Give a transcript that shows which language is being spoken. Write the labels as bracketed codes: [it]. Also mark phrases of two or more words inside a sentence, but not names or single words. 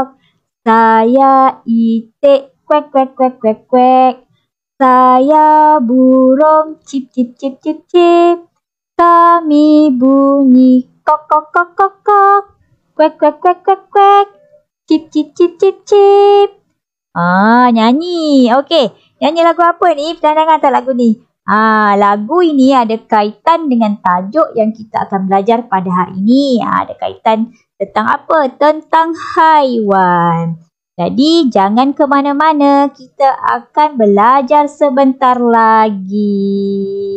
[ms] Saya itik kuek kuek kuek kuek kuek. Saya burung cip cip cip cip cip. Kami bunyi kok kok kok kok kok. Kuek kuek kuek kuek kuek. Cip cip cip cip cip. Nyanyi. Okey. Nyanyi lagu apa ni? Pernah dengar tak lagu ni? Lagu ini ada kaitan dengan tajuk yang kita akan belajar pada hari ini. Ada kaitan tentang apa? Tentang haiwan. Jadi, jangan ke mana-mana. Kita akan belajar sebentar lagi.